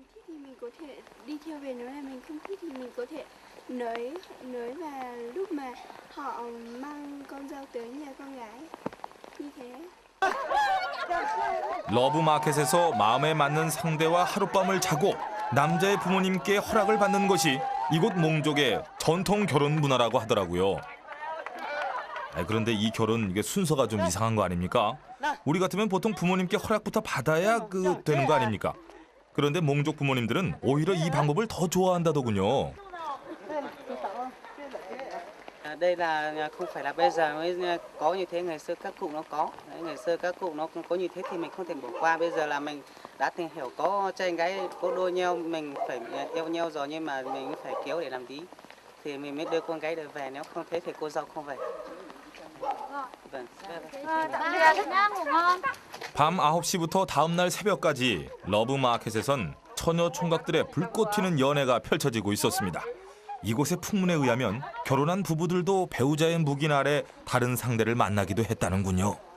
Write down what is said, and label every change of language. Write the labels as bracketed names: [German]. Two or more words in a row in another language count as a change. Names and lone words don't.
[Korean] 러브마켓에서 마음에 맞는 상대와 하룻밤을 자고 남자의 부모님께 허락을 받는 것이 이곳 몽족의 전통 결혼 문화라고 하더라고요. 그런데 이 결혼 이게 순서가 좀 이상한 거 아닙니까? 우리 같으면 보통 부모님께 허락부터 받아야 되는 거 아닙니까? 그런데 몽족 부모님들은 오히려 이 방법을 더 좋아한다더군요. [Vietnamese] Đây là không phải là bây giờ mới có như thế, ngày xưa các cụ nó có. Ngày xưa các cụ nó có như thế thì mình không thể bỏ qua. Bây giờ là mình đã tìm hiểu có trai gái có đôi nhau, mình phải yêu nhau rồi nhưng mà mình phải kéo để làm tí. Thì mình mới đưa con gái được về, nếu không thế thì cô dâu không về. Vâng. [Korean] 밤 9시부터 다음날 새벽까지 러브마켓에선 처녀 총각들의 불꽃 튀는 연애가 펼쳐지고 있었습니다. 이곳의 풍문에 의하면 결혼한 부부들도 배우자의 묵인 아래 다른 상대를 만나기도 했다는군요.